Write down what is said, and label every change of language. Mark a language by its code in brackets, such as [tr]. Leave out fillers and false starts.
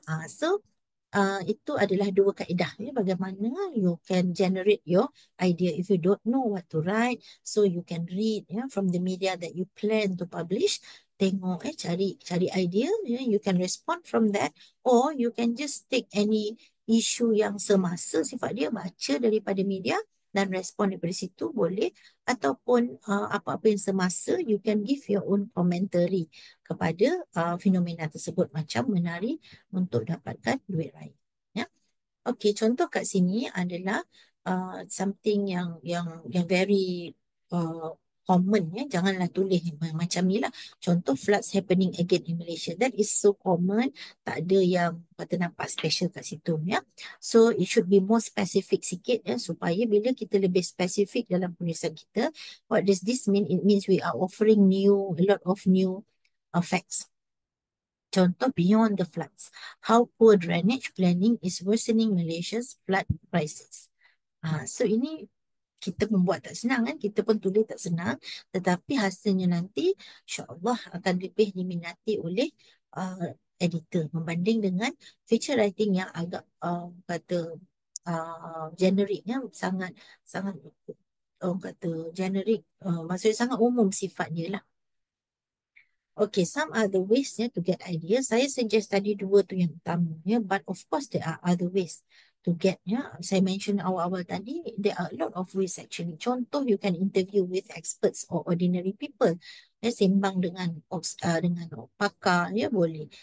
[en] So [ms] itu adalah dua kaedah, bagaimana [en] you can generate your idea. If you don't know what to write, so you can read from the media that you plan to publish. [ms] Tengok, cari idea, [en] you can respond from that, or you can just take any issue [ms] yang semasa sifat dia, baca daripada media dan respon daripada situ boleh, ataupun apa-apa yang semasa [en] you can give your own commentary [ms] kepada fenomena tersebut, macam menari untuk dapatkan duit raya. Ya. Okey, contoh kat sini adalah something yang [en] very uh, common, [ms] ya. Janganlah tulis macam ni lah. Contoh, [en] floods happening again in Malaysia. That is so common. [ms] Tak ada yang kata nampak special kat situ, ya. [en] So it should be more specific [ms] sikit, ya, supaya bila kita lebih spesifik dalam penulisan kita, [en] what does this mean? It means we are offering a lot of new facts. Contoh, beyond the floods, how poor drainage planning is worsening Malaysia's flood crisis. [ms] So ini kita membuat tak senang, kan? Kita pun tulis tak senang, tetapi hasilnya nanti insya-Allah akan lebih diminati oleh editor membanding dengan feature writing yang agak kata generic, ya, sangat sangat orang kata generic, maksudnya sangat umum sifatnya lah. [en] Okay, some other ways, ya, to get ideas. [ms] Saya suggest tadi dua tu yang utama, [en] ya, but of course there are other ways to get, ya. [ms] Saya mention awal-awal tadi, [en] there are a lot of ways actually. Contoh, you can interview with experts or ordinary people. [ms] Ya, sembang dengan pakar, ya, boleh.